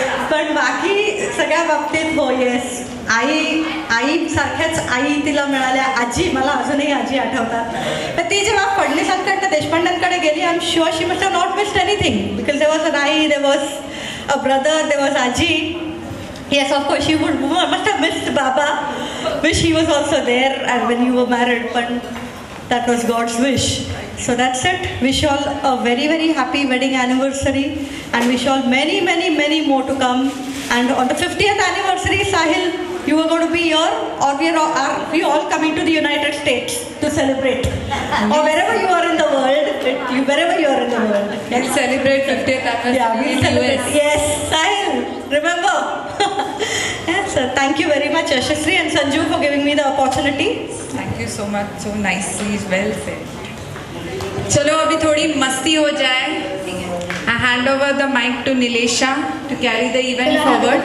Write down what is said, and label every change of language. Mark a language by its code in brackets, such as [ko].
[mr] पण बाकी सगळ्या बाबतीत हो येस, आई सारख्याच आई तिला मिळाल्या. आजी, मला अजूनही आजी आठवतात. तर ती जेव्हा फडणीसांकडे देशपांड्यांकडे गेली, [en] I am sure she must have not missed anything because there was a aai, there was a brother, there was aaji. Yes, of course, she must have missed Baba, wish he was also there and when you were married, but that was God's wish. So that's it. Wish you all a very, very happy wedding anniversary and wish you all many, many, many more to come. And on the 50th anniversary, Sahil, you are going to be here, or are we all coming to the United States to celebrate? Or wherever you are in the world, wherever you are in the world. Let's celebrate 50th anniversary. Yeah, we'll celebrate. Yes, Sahil, remember. Yes, sir. Thank you very much, Yashasri and Sanju, for giving me the opportunity. Thank you so much. So nicely, well said. [hi] चलो अभी थोड़ी मस्ती हो जाए. [en] I hand over the mic to Nilesha to carry the event forward.